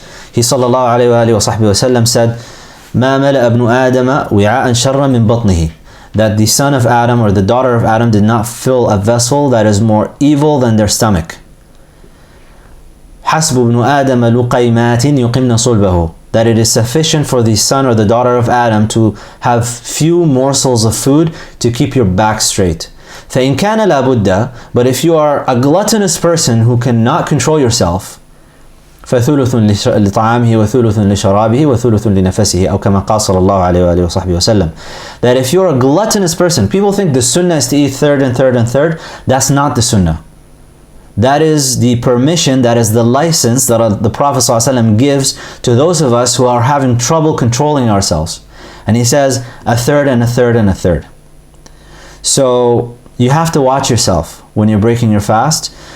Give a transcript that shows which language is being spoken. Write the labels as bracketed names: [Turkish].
[English] He sallallahu alayhi wa sallam said, [Arabic] مَا مَلَأَ ابْنُ آدَمَ وِعَاءً شَرًّا مِنْ بَطْنِهِ, [English] that the son of Adam or the daughter of Adam did not fill a vessel that is more evil than their stomach. [Arabic] حَسْبُ ابْنُ آدَمَ لُقَيْمَاتٍ يُقِمْنَ صُلْبَهُ, [English] that it is sufficient for the son or the daughter of Adam to have few morsels of food to keep your back straight. [Arabic] فَإِنْ كَانَ لَا بُدَّ, [English] but if you are a gluttonous person who cannot control yourself, [Arabic] فثلث لطعامه وثلث لشرابه وثلث لنفسه أو كما قال صلى الله عليه وآله وصحبه وسلم. [English] That if you're a gluttonous person, people think the sunnah is to eat third and third and third. That's not the sunnah. That is the permission, that is the license that the Prophet ﷺ gives to those of us who are having trouble controlling ourselves. And he says a third and a third and a third. So you have to watch yourself when you're breaking your fast.